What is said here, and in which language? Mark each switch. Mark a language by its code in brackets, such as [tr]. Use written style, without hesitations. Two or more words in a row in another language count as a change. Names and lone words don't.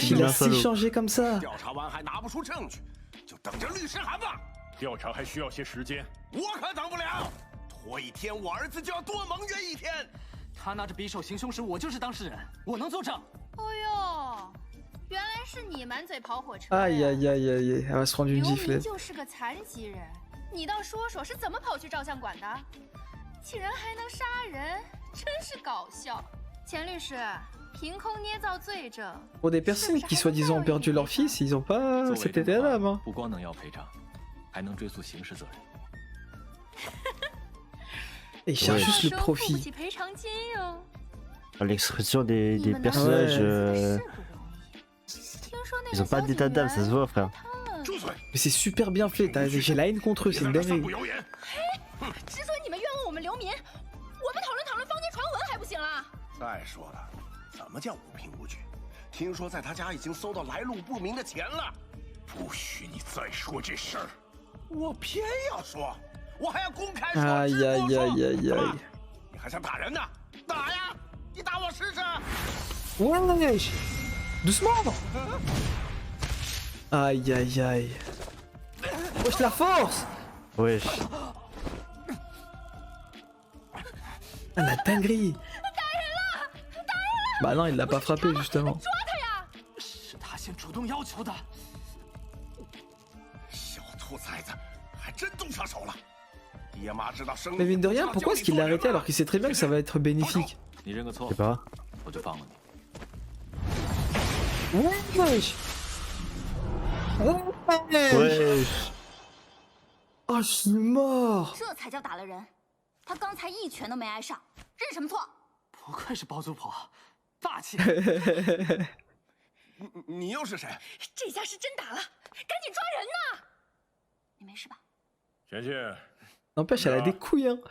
[fr] Il a si changé comme ça. [zh] 调查完还拿不出证据，就等着律师函吧。调查还需要些时间，我可等不了，拖一天，我儿子就要多蒙冤一天。他拿着匕首行凶时，我就是当事人，我能作证。哦呦，原来是你满嘴跑火车。 [fr] Aïe aïe aïe aïe, elle va se prendre une [zh] 刘明 [fr] giflette. [zh] 就是个残疾人，你倒说说是怎么跑去照相馆的？竟然还能杀人，真是搞笑。钱律师，凭空捏造罪证。 [fr] Pour des personnes qui soi-disant ont perdu leur fils, ils ont pas cet état d'âme. Hein. [zh] 不光能要赔偿，还能追溯刑事责任。 [fr] Et ils cherchent juste le [zh] 付不 [fr] profit. [zh] 起赔偿金哟。 [fr] L'expression des personnages, ils ont pas d'état d'âme, ça se voit, frère. Mais c'est super bien fait, j'ai la haine contre eux, c'est une dinguerie. [zh] 之所以你们冤枉我们流民，我们讨论讨论坊间传闻还不行啦？再说了，怎么叫无凭无据？听说在他家已经搜到来路不明的钱了。不许你再说这事儿！我偏要说，我还要公开说， [fr] Aïe [zh] 直 [fr] aïe [zh] 播说。 [fr] aïe aïe [zh] 怎么 [fr] aïe. [zh] 你还想打人呢？打呀！你打我试试。 [fr] Wesh, doucement. Aïe aïe aïe. Wesh la force. Wesh. Ah la dinguerie. Bah non, il l'a pas frappé justement. [zh] 是他先主动要求的。小兔崽子，还真动上手了。爹妈知道生 [fr] Mais mine de rien, pourquoi est-ce qu'il l'a arrêté alors qu'il sait très bien que ça va être bénéfique? [zh] 你认个错 [fr] Je sais pas. [zh] 我就放了你。 [fr] Wesh. Wesh. Oh, je suis mort. [zh] 这才叫打了人。他刚才一拳都没挨上，认什么错？不愧是包租婆，霸气。你又是谁？这下是真打了，赶紧抓人呐！你没事吧？贤妻， [fr] N'empêche, elle a des couilles, hein.